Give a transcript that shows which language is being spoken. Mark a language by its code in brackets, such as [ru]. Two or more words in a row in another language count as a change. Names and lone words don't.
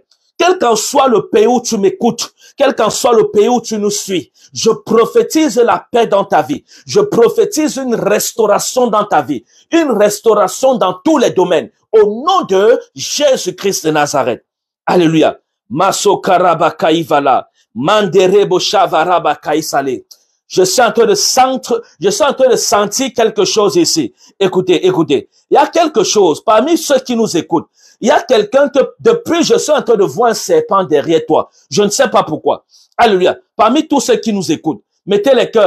[fr] Quel qu'en soit le pays où tu m'écoutes, quel qu'en soit le pays où tu nous suis, je prophétise la paix dans ta vie. Je prophétise une restauration dans ta vie. Une restauration dans tous les domaines. Au nom de Jésus-Christ de Nazareth. Alléluia. Maso karaba kaivala. Manderebo shavaraba kaisale. Je suis en train de sentir quelque chose ici. Écoutez. Il y a quelque chose parmi ceux qui nous écoutent. Il y a quelqu'un que, depuis, je suis en train de voir un serpent derrière toi. Je ne sais pas pourquoi. Alléluia. Parmi tous ceux qui nous écoutent, mettez les cœurs.